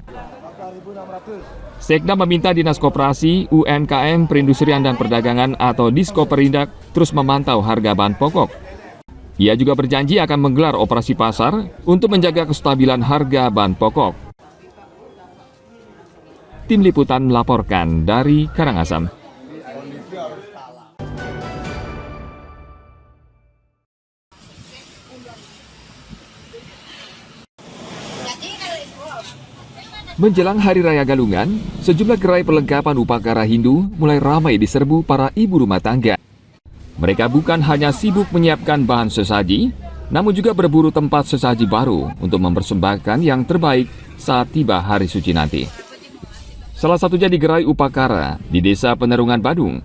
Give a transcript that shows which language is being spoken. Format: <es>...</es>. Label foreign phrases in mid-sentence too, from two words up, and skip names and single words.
<id>Sekda meminta Dinas Koperasi, UMKM, Perindustrian dan Perdagangan atau Diskoperindak terus memantau harga bahan pokok. Ia juga berjanji akan menggelar operasi pasar untuk menjaga kestabilan harga bahan pokok. Tim Liputan melaporkan dari Karangasem. Menjelang Hari Raya Galungan, sejumlah gerai perlengkapan upacara Hindu mulai ramai diserbu para ibu rumah tangga. Mereka bukan hanya sibuk menyiapkan bahan sesaji, namun juga berburu tempat sesaji baru untuk mempersembahkan yang terbaik saat tiba hari suci nanti. Salah satunya di gerai Upakara di Desa Penerungan Badung.</id>